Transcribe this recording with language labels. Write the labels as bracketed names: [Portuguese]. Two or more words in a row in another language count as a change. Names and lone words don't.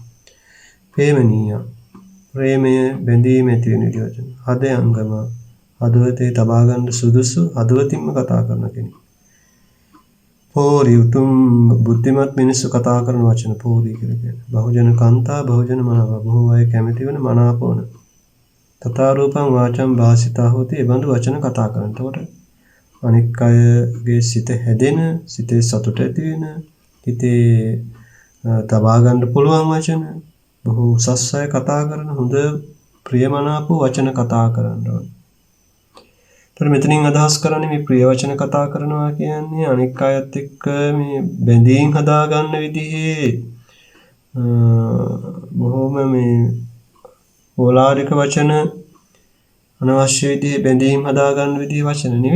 [Sinhala] ප්‍රේමණීය, ප්‍රේමය බැඳීම ඇති වෙන වචන. හදයංගම, හදවතේ තබා ගන්න සුදුසු, හදවතින්ම කතා කරන කෙනෙක්. පෝරි, උතුම් බුද්ධිමත් මිනිස්සු කතා කරන වචන පෝරි කියලා කියන්නේ. බහුජන කාන්තා, බහුජන මනාප, බොහෝ අය කැමති වෙන මනාපවන. [Pali] තථා රූපං වාචං භාසිතා හොති. [Sinhala] ඒ බඳු වචන කතා කරන. එතකොට අනික් අයගේ සිත හැදෙන, සිතේ සතුට ඇති වෙන, හිතේ තබා ගන්න පුළුවන් වචන, බොහෝ උසස් අය කතා කරන හොඳ ප්‍රියමනාප වචන කතා කරන්න ඕනේ. ඒතර මෙතනින් අදහස් කරන්නේ මේ ප්‍රිය වචන කතා කරනවා කියන්නේ අනික් අයත් එක්ක මේ බැඳීම් හදා ගන්න විදිහේ බොහොම මේ ඕලාරික වචන, අනවශ්‍ය විදිහේ බැඳීම් හදා ගන්න විදිහේ වචන නෙවෙයි.